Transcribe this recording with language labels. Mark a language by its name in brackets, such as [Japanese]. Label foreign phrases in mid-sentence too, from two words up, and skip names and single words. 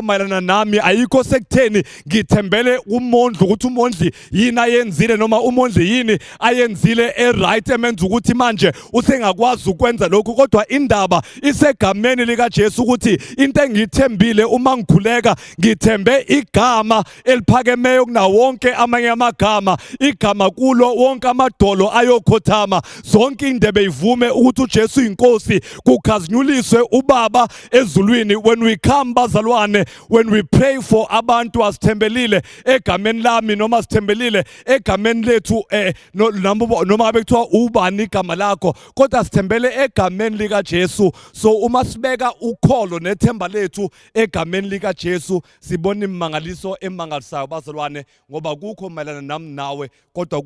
[Zulu] mayelana nami, ayikho sekutheni ngithembele umondli ukuthi umondli yini ayenzile noma umondli yini ayenzile right emenza ukuthi manje usengakwazi ukwenza lokhu, kodwa indaba isegameni likaJesu ukuthi into engiyithembile uma ngikhuleka ngithembe igama eliphakemeyo kunawo wonke amanye amagama, igama kulo wonke amadolo ayokhothama, zonke indebe ivume ukuthi uJesu inkosi, kukhazinyuliswe uBaba ezulwini. [English] When we come [Zulu] bazalwane, [English] when we pray for [Zulu] abantu asithembelile egameni lami noma sithembelile egameni lethu noma bekuthiwa ubani igama lakho, kodwa sithembele egameni likaJesu. So uma sibeka ukholo nethemba lethu egameni likaJesu, sibona imangaliso emangalisayo bazalwane, ngoba kukho mayelana nami nawe kodwa